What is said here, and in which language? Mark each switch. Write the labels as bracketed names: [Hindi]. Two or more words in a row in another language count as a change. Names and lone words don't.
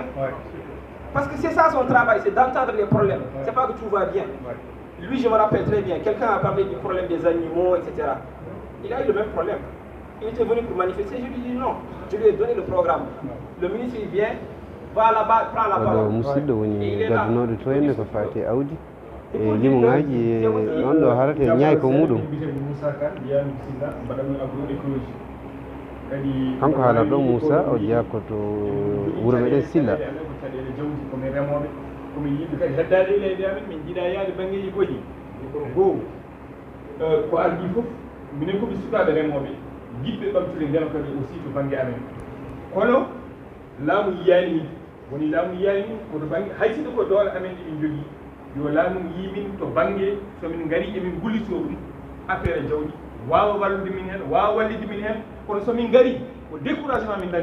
[French] Parce que c'est ça son travail, c'est d'entendre les problèmes, c'est pas que tout va bien. Lui, je me rappelle très bien, quelqu'un a parlé du problème des animaux, etc. Il a eu le même problème. Il était venu pour manifester, je lui ai dit non. Je lui ai donné le programme. Le ministre il vient, va là-bas, prend la parole. [Fula] musidɗo woni gaddunoɗo to henne ko fati awdi e limuŋaji on ɗo harate ñaay ko muɗum kanko haalata ɗo Moussa o jeeya koto wuro meɗen Silla komin remoɓe komin yiɗɓe kadi heddade leydi amen min jiiɗa yaade banggueji goƴƴi goo ko ardi fof minen komi sukaɓe remoɓe yiɗɓe ɓamtude ndema kadi aussi to banggue amen kono laamu yiyani min woni laamu yiyani min koto banggue hay sinno ko doole amen ɗe min jogui yo laamu yimin to banggue somin gari emin gullito ɗum affaire jawɗi wawa wallude min hen wawa wallide min hen kono somin gari ko découragement min